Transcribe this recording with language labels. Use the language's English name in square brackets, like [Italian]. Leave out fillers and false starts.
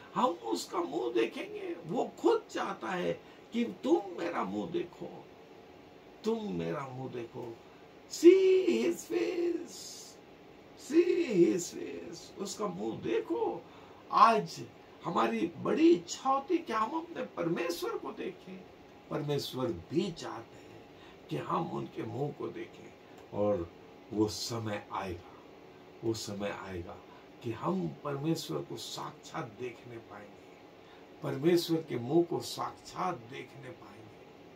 [Hindi] हम उसका मुंह देखेंगे। वो खुद चाहता है कि तुम मेरा मुंह देखो, तुम मेरा मुंह देखो। [English] See his face, see his face, [Hindi] उसका मुंह देखो। आज हमारी बड़ी इच्छा होती कि हम अपने परमेश्वर को देखें। परमेश्वर भी चाहते हैं कि हम उनके मुंह को देखें। और वो समय आएगा कि हम परमेश्वर को साक्षात देखने पाएंगे, परमेश्वर के मुंह को साक्षात देखने पाएंगे।